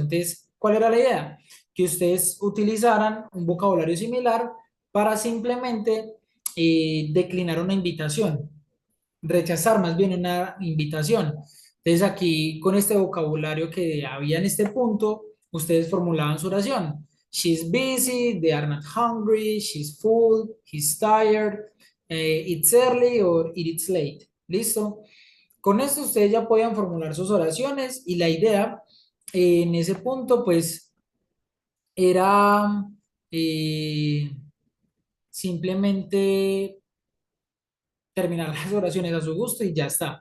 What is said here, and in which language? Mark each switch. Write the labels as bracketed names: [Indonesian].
[Spanish] Entonces, ¿cuál era la idea? Que ustedes utilizaran un vocabulario similar para simplemente declinar una invitación, rechazar más bien una invitación. Entonces aquí con este vocabulario que había en este punto, ustedes formulaban su oración. [English] She's busy, they are not hungry, she's full, he's tired, it's early or it's late. [Spanish] ¿Listo? Con esto ustedes ya podían formular sus oraciones y la idea en ese punto pues era eh, simplemente terminar las oraciones a su gusto y ya está.